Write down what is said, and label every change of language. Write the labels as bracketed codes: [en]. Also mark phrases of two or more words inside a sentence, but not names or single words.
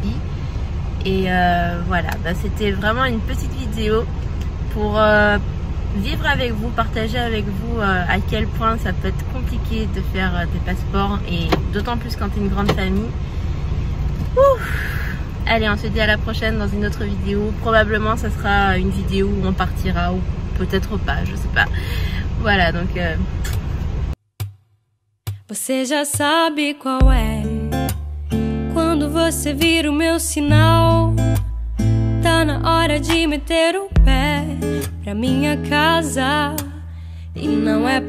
[fr] Et voilà, bah, c'était vraiment une petite vidéo pour vivre avec vous, partager avec vous à quel point ça peut être compliqué de faire des passeports et d'autant plus quand t'es une grande famille. Ouf. Allez, on se dit à la prochaine dans une autre vidéo. Probablement ça sera une vidéo où on partira ou peut-être pas, je sais pas. Voilà, donc... [pt] Você já sabe qual é. Quando você vira o meu sinal, tá na hora de meter o pé pra minha casa. E não é pra